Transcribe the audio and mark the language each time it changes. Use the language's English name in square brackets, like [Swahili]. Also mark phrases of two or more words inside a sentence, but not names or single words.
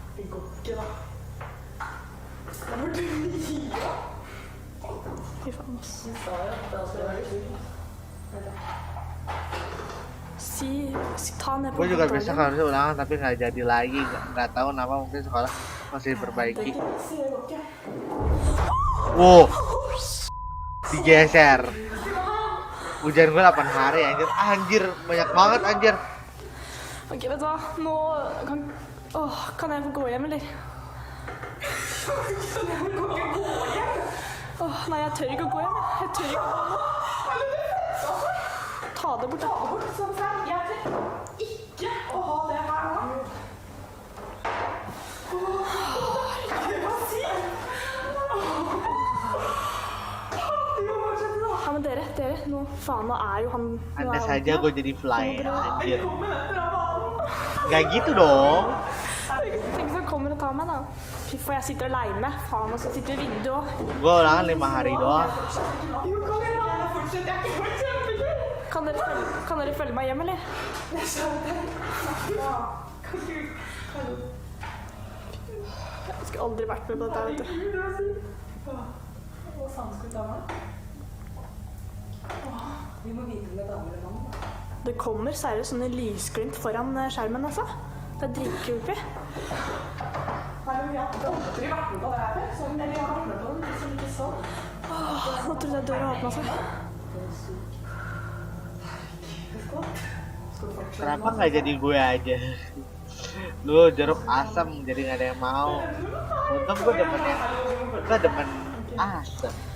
[Norwegian] går ikke, da. Det burde vi gjøre. Fy faen, ass. Ta ned på [Indonesian] gue juga bisa harusnya ulangan tapi nggak jadi lagi, nggak tahu kenapa, mungkin sekolah masih diperbaiki. Wow, digeser. Ujian gue 8 hari anjir banyak banget anjir. Oke, [Norwegian] vet du hva, nå kan jeg få gå hjem, eller? Nei, jeg tør ikke å gå hjem. Jeg tør ikke å gå hjem. Ta det bort, sånn frem. Jeg tør ikke å ha det her nå. Hva sier? Ja, men dere, nå faen, nå er jo han... [Indonesian] Anda saja gue jadi fly, anjir. Gak gitu dong. [Norwegian] Tenk så kommer og tar meg da. Fy faen, jeg sitter alene. Faen, og så sitter vi vinduet også. Gue ulangan 5 hari doang. Kan dere følge meg hjem, eller? Jeg skulle aldri vært med på dette, vet du. Hva faen skal vi ta med? Vi må vite med damer eller mann. Det kommer seriøst sånne lysglimt foran skjermen, altså. Det er dritcreepy. Nei, men vi har aldri vært med på det her, sånn, eller jeg har vært med på det, liksom ikke sånn. Nå trodde jeg døra åpnet seg. [Indonesian] Kenapa nggak jadi gue aja? Lu jeruk asam jadi nggak ada yang mau. Untung gue demen asam.